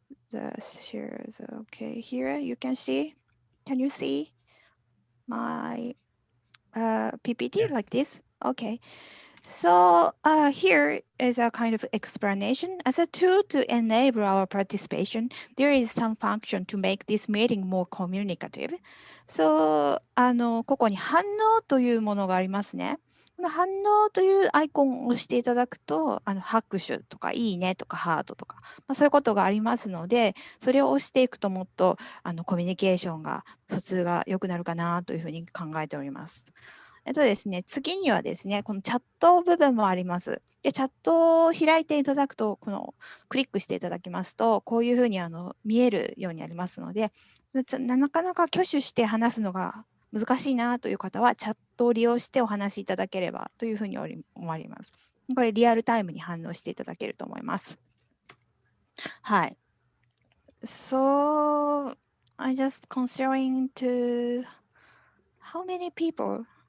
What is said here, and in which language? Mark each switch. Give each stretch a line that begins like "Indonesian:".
English: The shares, okay, here you can see. Can you see my PPT like this? Okay. So here is a kind of explanation. As a tool to enable our participation, there is some function to make this meeting more communicative. So
Japanese: ここに反応というものがありますね。この反応というアイコンを押していただくと、拍手とかいいねとかハートとか、そういうことがありますので、それを押していくともっとコミュニケーションが、疎通が良くなるかなというふうに考えております。ですね、次にはですね、このチャット部分もあります。で、チャットを開いていただくと、このクリックしていただきますと、こういうふうに見えるようになりますので、なかなか挙手して話すのが難しいなという方は、チャットを利用してお話しいただければというふうに思われます。これ、リアルタイムに反応していただけると思います。はい。
English: So, I just considering to how many people?